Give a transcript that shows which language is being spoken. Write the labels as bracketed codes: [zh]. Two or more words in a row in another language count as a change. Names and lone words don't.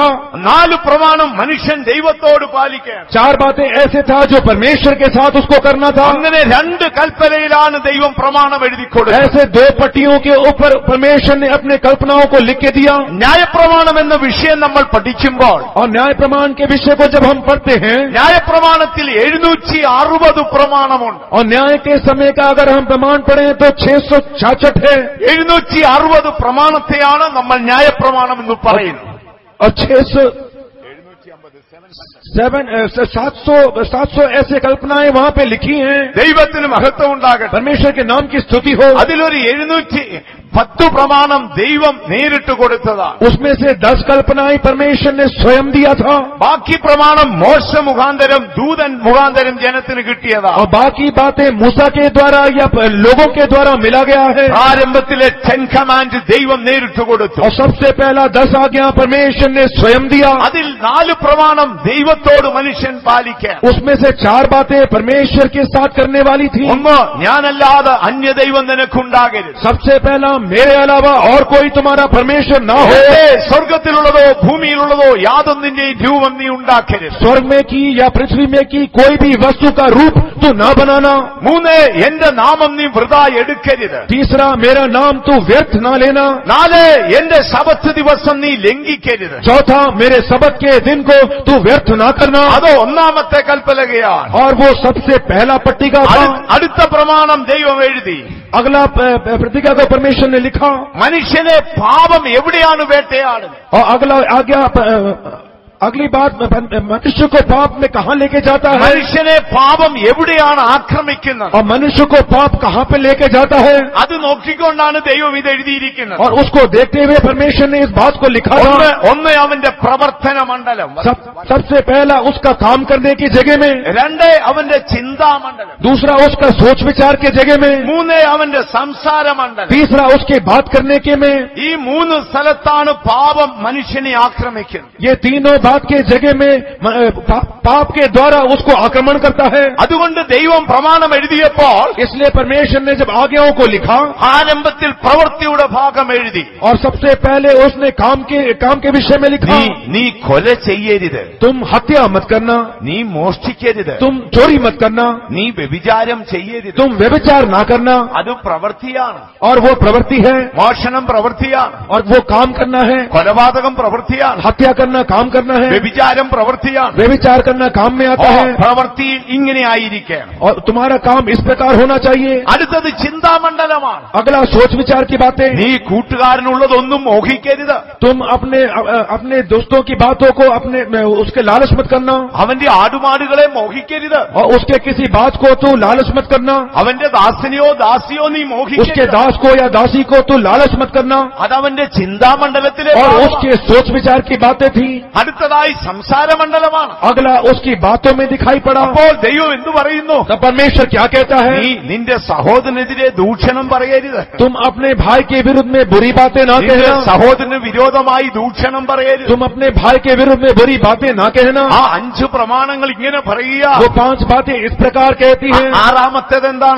[ml] 4 പ്രമാണം മനുഷ്യൻ ദൈവത്തോട് പാലിക്കണം. [hi] 4 बातें ऐसे था जो परमेश्वर के साथ उसको करना था. [ml] അങ്ങനെ 2 കൽപ്പലയിലാണ് ദൈവം പ്രമാണം എഴുതി കൊടുത്തത്. [hi] ऐसे 2 पट्टियों के ऊपर परमेश्वर ने अपने कल्पनाओं को लिख के दिया. [ml] ന്യായപ്രമാണം എന്ന വിഷയം നമ്മൾ പഠിക്കുമ്പോൾ [hi] और न्याय प्रमाण के विषय को जब हम पढ़ते हैं, [ml] ന്യായപ്രമാണത്തിൽ 760 പ്രമാണമുണ്ട്. [hi] और न्याय के समय का अगर हम प्रमाण पढ़ें तो 666 है. [ml] 760 പ്രമാണത്തെയാണ് നമ്മൾ ന്യായപ്രമാണം എന്ന് പറയുന്നത്. [hi] और 700 ऐसे कल्पनाएं वहां पे लिखी हैं. [ml] ദൈവത്തിന് മഹത്വം ഉണ്ടാകട്ടെ. [hi] परमेश्वर के नाम की स्तुति हो. [ml] അതിലൊരു 710 പ്രമാണം ദൈവം നേരിട്ട് കൊടുത്തതാണ്. [hi] उसमें से 10 कल्पनाएं परमेश्वर ने स्वयं दिया था. [ml] ബാക്കി പ്രമാണം മോശ മുഖാന്തരം ദൂതൻ മുഖാന്തരം ജനത്തിന് കിട്ടിയതാണ്. [hi] और बाकी बातें मूसा के द्वारा या लोगों के द्वारा मिला गया है. [ml] പ്രാരംഭത്തിലെ 10 കമാൻഡ് ദൈവം നേരിട്ട് കൊടുത്തു. [hi] और सबसे पहला 10 आज्ञा परमेश्वर ने स्वयं दिया. [ml] അതിൽ 4 പ്രമാണം ദൈവത്തോട് മനുഷ്യൻ പാലിക്കണം. [hi] उसमें से 4 बातें परमेश्वर के साथ करने वाली थी. [ml] ഒന്ന്, ഞാനല്ലാതെ അന്യദൈവം നിനക്കുണ്ടാകരുത്. [hi] सबसे पहला, मेरे अलावा और कोई तुम्हारा परमेश्वर ना हो. [ml] സ്വർഗത്തിലുള്ളതോ ഭൂമിയിലുള്ളതോ യാതൊന്നിന്റെയും രൂപം നീ ഉണ്ടാക്കരുത്. [hi] स्वर्ग में की या पृथ्वी में की कोई भी वस्तु का रूप तू ना बनाना. [ml] 3, എന്റെ നാമം നീ വൃഥാ എടുക്കരുത്. [hi] तीसरा, मेरा नाम तू व्यर्थ ना लेना. [ml] 4, എന്റെ ശബത്ത് ദിവസം നീ ലംഘിക്കരുത്. [hi] चौथा, मेरे सबत के दिन को तू व्यर्थ ना करना. [ml] അത് ഒന്നാമത്തെ കൽപ്പലകയാണ്. [hi] और वो सबसे पहला पट्टिका था. [ml] അടുത്ത പ്രമാണം ദൈവം എഴുതി. [hi] अगला प्रतिज्ञा को परमेश्वर ने लिखा. [ml] മനുഷ്യനെ പാപം എവിടെയാണ് വേട്ടയാടുന്നത്? [hi] और अगला आज्ञा अगली बात, मनुष्य को पाप में कहां लेके जाता है. [ml] മനുഷ്യനെ പാപം എവിടെയാണ് ആക്രമിക്കുന്നത്? [hi] और मनुष्य को पाप कहां पे लेके जाता है. [ml] അത് നോക്കിക്കൊണ്ടാണ് ദൈവം ഇത് എഴുതിയിരിക്കുന്നത്. [hi] और उसको देखते हुए परमेश्वर ने इस बात को लिखा था. [ml] ഒന്ന് അവന്റെ പ്രവർത്തന മണ്ഡലം, [hi] सबसे पहला उसका काम करने की जगह में. [ml] 2, അവന്റെ ചിന്താമണ്ഡലം. [hi] दूसरा, उसका सोच विचार के जगह में. [ml] 3, അവന്റെ സംസാര മണ്ഡലം. [hi] तीसरा, उसके बात करने के में. [ml] ഈ 3 സ്ഥലത്താണ് പാപം മനുഷ്യനെ ആക്രമിക്കുന്നത്. [hi] ये तीनों बात के जगह में पाप के द्वारा उसको आक्रमण करता है. [ml] അതുകൊണ്ട് ദൈവം പ്രമാണം എഴുതിയപ്പോൾ [hi] इसलिए परमेश्वर ने जब आज्ञाओं को लिखा, [ml] ആരംഭത്തിൽ പ്രവൃത്തിയുടെ ഭാഗം എഴുതി. [hi] और सबसे पहले उसने काम के विषय में लिखा. [ml] നീ കൊല ചെയ്യരുത്. [hi] तुम हत्या मत करना. [ml] നീ മോഷ്ടിക്കരുത്. [hi] तुम चोरी मत करना. [ml] നീ വ്യഭിചാരം ചെയ്യരുത്. [hi] तुम व्यभिचार ना करना. [ml] അത് പ്രവൃത്തിയാണ്. [hi] और वो प्रवृत्ति है. [ml] മോഷണം പ്രവൃത്തിയാണ്. [hi] और वो काम करना है. [ml] കൊലപാതകം പ്രവൃത്തിയാണ്. [hi] हत्या करना काम करना है. [ml] വ്യഭിചാരം പ്രവൃത്തിയാണ്. [hi] व्यभिचार करना काम में आता है. [ml] പ്രവൃത്തി ഇങ്ങനെ ആയിരിക്കണം. [hi] और तुम्हारा काम इस प्रकार होना चाहिए. [ml] അടുത്തത് ചിന്താമണ്ഡലമാണ്. [hi] अगला सोच विचार की बातें. [ml] നീ കൂട്ടുകാരനുള്ളതൊന്നും മോഹിക്കരുത്. [hi] तुम अपने दोस्तों की बातों को उसके लालच मत करना. [ml] അവന്റെ ആടുമാടുകളെ മോഹിക്കരുത്. [hi] और उसके किसी बात को तू लालच मत करना. [ml] അവന്റെ ദാസനെയോ ദാസിയോ നീ [hi] उसके [ml] മോഹിക്കരുത്. [hi] दास को या दासी को तू लालच मत करना. [ml] അതവന്റെ ചിന്താമണ്ഡലത്തിലെ [hi] और [ml] ഭാഗമാണ്. [hi] उसके सोच विचार की बातें थी. [ml] അടുത്തതായി സംസാര മണ്ഡലമാണ്. [hi] अगला उसकी बातों में दिखाई पड़ा. [ml] അപ്പോൾ ദൈവം എന്തു പറയുന്നു? [hi] तब परमेश्वर क्या कहता है. [ml] നീ നിന്റെ സഹോദരനെതിരെ ദൂഷണം പറയരുത്. [hi] तुम अपने भाई के विरुद्ध में बुरी बातें ना [ml] നിന്റെ [hi] कहना. [ml] സഹോദരന് വിരോധമായി ദൂഷണം പറയരുത്. [hi] तुम अपने भाई के विरुद्ध में बुरी बातें ना कहना. [ml] ആ 5 പ്രമാണങ്ങൾ ഇങ്ങനെ പറയുക. [hi] वो 5 बातें इस प्रकार कहती हैं. [ml] ആറാമത്തേത് എന്താണ്?